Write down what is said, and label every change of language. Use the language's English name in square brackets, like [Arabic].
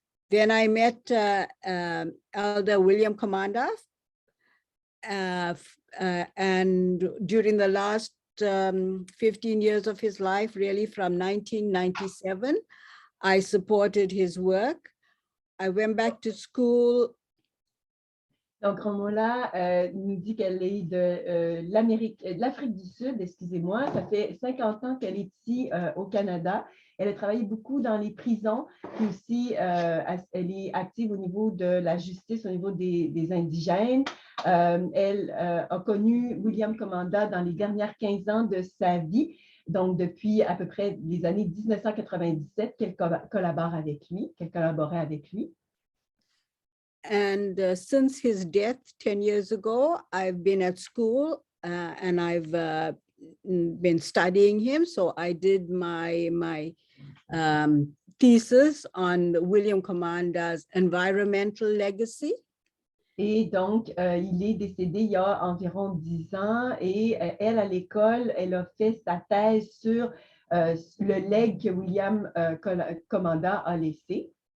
[English] Then I met Elder William Commanda, and during the last 15 years of his life, really from 1997, I supported his work. I went back to school. [French] Donc, Romola nous dit qu'elle est de l'Afrique du Sud, excusez-moi. Ça fait 50 ans qu'elle est ici au Canada. Elle a travaillé beaucoup dans les prisons, puis aussi elle est active au niveau de la justice, au niveau des indigènes. Elle a connu William Commanda dans les dernières 15 ans de sa vie, donc depuis à peu près les années 1997 qu'elle collaborait avec lui. [English] And since his death 10 years ago, I've been at school and I've been studying him. So I did my thesis on William Commanda's environmental legacy. [French] Et donc, il est décédé il y a environ 10 ans et elle, à l'école, elle a fait sa thèse sur le legs que William Commanda a laissé.